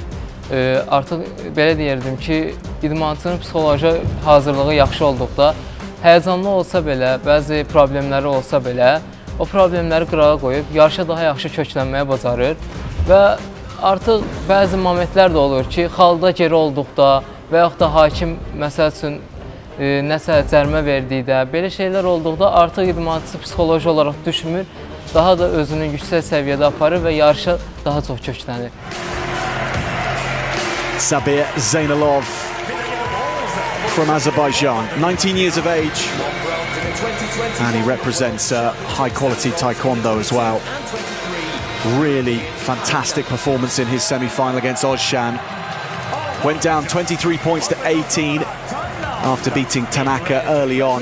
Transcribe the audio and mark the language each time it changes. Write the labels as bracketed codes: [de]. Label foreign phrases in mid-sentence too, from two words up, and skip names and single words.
[az] Artıq belə deyirdim ki, idmançının psixoloji hazırlığı yaxşı olduqda, həyəcanlı olsa belə, bəzi problemləri olsa belə, o problemləri qırağa qoyub, yarışa daha yaxşı köklənməyə bacarır və artıq bəzi momentlər də olur ki, xalda geri olduqda və yaxud da hakim, məsəl üçün, nəsə cərimə verdikdə, belə şeylər olduqda artıq idmançısı psixoloji olaraq düşmür, daha da özünü yüksək səviyyədə aparır və yarışa daha çox köklənir. [en] Sabir Zaynalov from Azerbaijan, 19 years of age, and he represents high quality taekwondo as well. Really fantastic performance in his semi-final against Ozcan. Went down 23 points to 18 after beating Tanaka early on.